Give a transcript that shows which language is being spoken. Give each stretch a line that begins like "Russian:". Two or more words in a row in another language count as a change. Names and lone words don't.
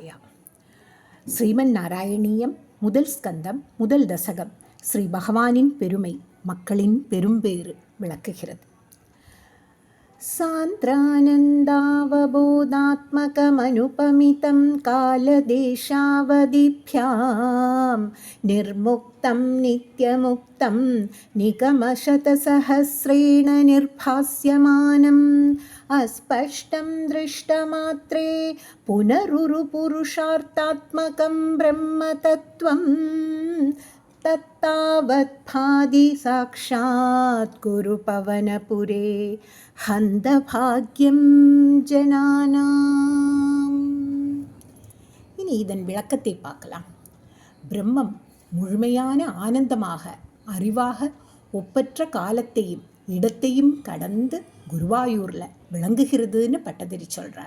Tamil: ஸ்ரீமன் நாராயணீயம் முதல் ஸ்கந்தம் முதல் தசகம் ஸ்ரீ பகவானின் பெருமை மக்களின் பெரும்பேறு விளக்குகிறது.
Sanskrit: सान्द्रानन्दावबोधात्मकमनुपमितं कालदेशावधिभ्यां निर्मुक्तं नित्यमुक्तं निगमशतसहस्रेण निर्भास्यमानम् अस्पष्टं दृष्टमात्रे पुनरुरुपुरुषार्थात्मकं ब्रह्मतत्त्वं तत्तावत् भाति साक्षात् गुरुपवनपुरे हन्तभाग्यं जनानाम्.
Tamil: இனி இதன் விளக்கத்தை பார்க்கலாம். பிரம்மம் முழுமையான ஆனந்தமாக அறிவாக ஒப்பற்ற காலத்தையும் இடத்தையும் கடந்து குருவாயூரில் விளங்குகிறதுன்னு பட்டதிரி சொல்கிறார்.